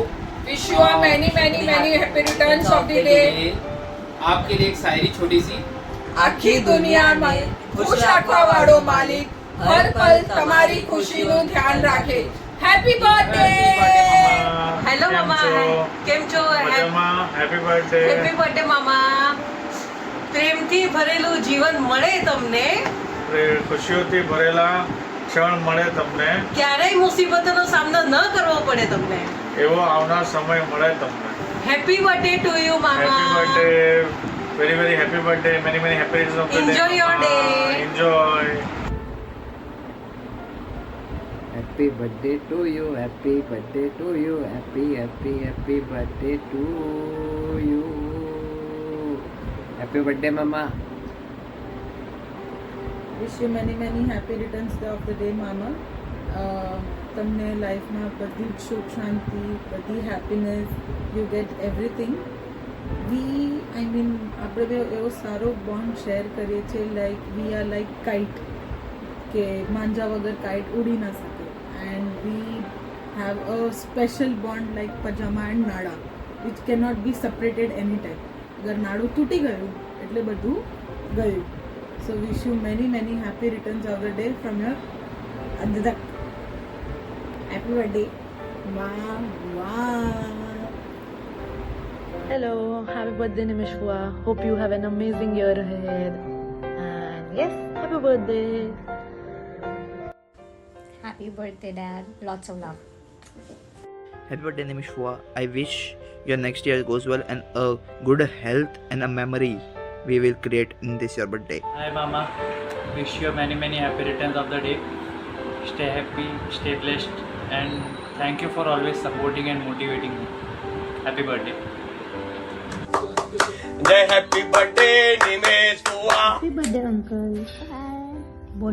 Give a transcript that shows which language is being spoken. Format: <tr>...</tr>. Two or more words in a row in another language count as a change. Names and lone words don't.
<en>Wish you a many happy returns of the day.</en> <hi>आपके लिए एक शायरी छोटी सी.</hi> <gu>આખી દુનિયામાં ખુશ રાખવા વાળો માલિક હર પલ તમારી ખુશીનું ધ્યાન રાખે.</gu> <en>happy birthday.</en> <gu>હેલો મામા, કેમ છો?</gu> <en>happy birthday. happy birthday</en> <gu>મામા. પ્રેમથી ભરેલું જીવન મળે તમને, ખુશીઓથી ભરેલા ક્ષણ મળે તમને, ક્યારેય મુસીબતોનો સામનો ન કરવો પડે તમને, એવો આવનાર સમય મળે તમને.</gu> <en>happy birthday to you Mama. happy birthday. very happy birthday. Many happy returns of the day. Enjoy your day. Enjoy. Happy birthday to you. Happy birthday to you. Happy birthday to you. Happy birthday, Mama. wish you many happy returns of the day Mama.</en> <gu>તમને લાઈફમાં બધી જ સુખ શાંતિ, બધી</gu> <en>happiness you get everything.</en> <gu>આપણે બે એવો સારો</gu> <en>bond share</en> <gu>કરીએ છીએ,</gu> <en>like we are like kite,</en> <gu>કે માંજા વગર કાઇટ ઉડી ના શકે.</gu> <en>and we have a special bond like pajama and nada, which can not be separated any time.</en> <gu>અગર નાડું તૂટી ગયું એટલે બધું ગયું.</gu> <en>so wish you many many happy returns of the day from your અદરક. happy birthday. વાહ. Hello, happy birthday Nimish Bua. Hope you have an amazing year ahead. And yes, happy birthday. Happy birthday, Dad. Lots of love. Happy birthday, Nimish Bua. I wish your next year goes well and a good health and a memory we will create in this your birthday. Hi Mama, wish you many happy returns of the day. Stay happy, stay blessed, and thank you for always supporting and motivating me. Happy birthday. જય happy birthday નિમેશ બુઆ. happy birthday uncle. બોલ.</en>